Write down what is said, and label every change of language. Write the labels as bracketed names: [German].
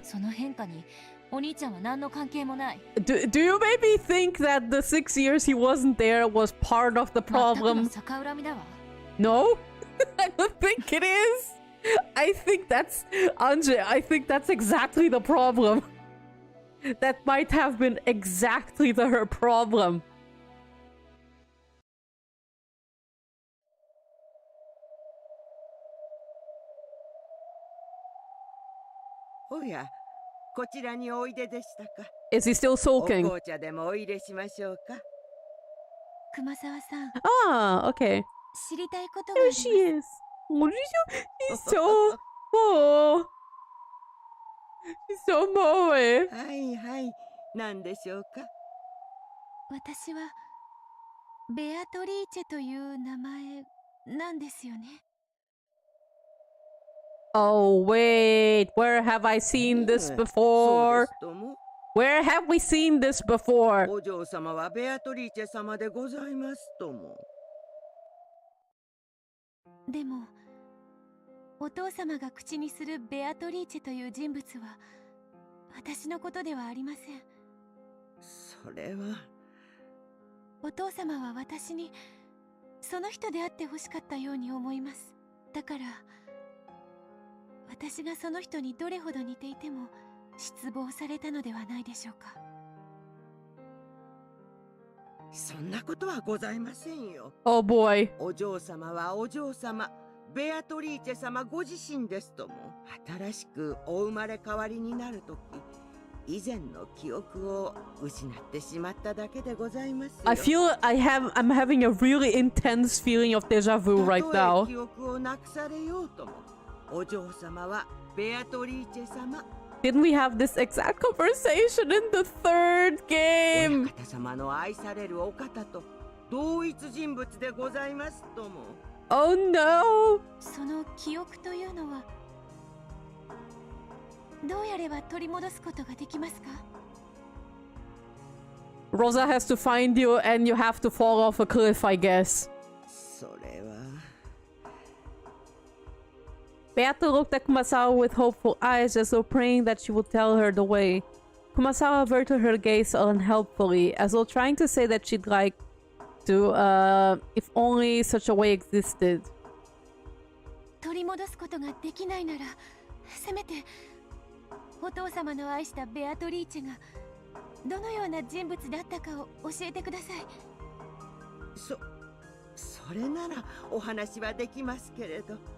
[Japanese] その変化にお兄ちゃんは何の関係もない。 [English] Do you maybe think that the 6 years he wasn't there was part of the problem? [Japanese] 全くの逆恨みだわ。 [English] No? I don't think it is. I think that's Anje. I think that's exactly the problem. That might have been exactly her problem. [Japanese] おや、こちらにおいででしたか。 [English] Is he still sulking? [Japanese] お紅茶でもお入れしましょうか。熊沢さん。 [English] Ah, okay. [Japanese] 知りたいことがあります。 [English] There she is. What is He's so... Oh. She's so moe. [Japanese] はいはい、何でしょうか。私はベアトリーチェという名前なんですよね。 [English] Oh, wait. Where have I seen this before? Where have we seen this before? [Japanese] お嬢様はベアトリーチェ様でございますとも。でも、お父様が口にするベアトリーチェという人物は私のことではありません。それは。お父様は私にその人であってほしかったように思います。だから私がその人にどれほど似ていても失望されたのではないでしょうか。そんなことはございませんよ。 [English] Oh boy. [Japanese] お嬢様はお嬢様、ベアトリーチェ様ご自身ですとも。新しくお生まれ変わりになるとき、以前の記憶を失ってしまっただけでございますよ。 [English] I'm having a really intense feeling of deja vu right now. [Japanese] 記憶をなくされようとも。お嬢様はベアトリーチェ様。 [English] Didn't we have this exact conversation in the third game? [Japanese] 親方様の愛されるお方と同一人物でございますとも。 [English] Oh no! [Japanese] その記憶というのはどうやれば取り戻すことができますか？ [English] Rosa has to find you and you have to fall off a cliff, I guess. [Japanese] それは。 [English] Beata looked at Kumasawa with hopeful eyes as though praying that she would tell her the way. Kumasawa averted her gaze unhelpfully, as though trying to say that she'd like to, if only such a way existed. [Japanese] 取り戻すことができないなら、せめてお父様の愛したベアトリーチェがどのような人物だったかを教えてください。それならお話はできますけれど。